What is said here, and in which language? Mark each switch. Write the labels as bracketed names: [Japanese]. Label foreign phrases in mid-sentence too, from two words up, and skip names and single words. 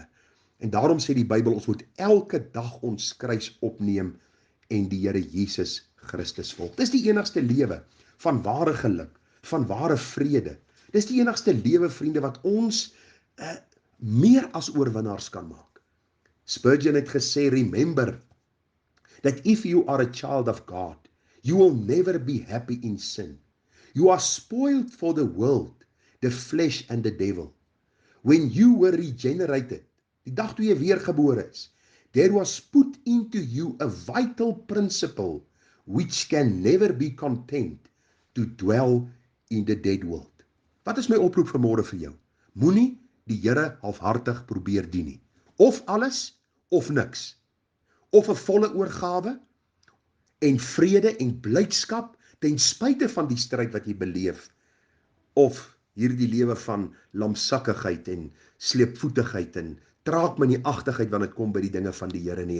[Afrikaans] En daarom sê die Bybel, ons moet elke dag ons kruis opneem en die Here Jesus Christus volg. Dis die enigste lewe van ware geluk, van ware vrede. Dis die enigste lewe, vriende, wat ons meer as oorwinnaars kan maak. Spurgeon het gesê, [English] remember that if you are a child of God, you will never be happy in sin. You are spoiled for the world, the flesh and the devil. When you were regenerated, [Afrikaans] die dag toe jy weergebore is, [English] there was put into you a vital principle which can never be content to dwell in the dead world. [Afrikaans] Wat is my oproep vanmôre vir jou? Moenie die Here halfhartig probeer dien nie. Of alles, of niks. Of 'n volle oorgawe en vrede en blydskap ten spyte van die stryd wat jy beleef, of hierdie lewe van lamsakkigheid en sleepvoetigheid en traagmenieagtigheid wanneer dit kom by die dinge van die Here nie.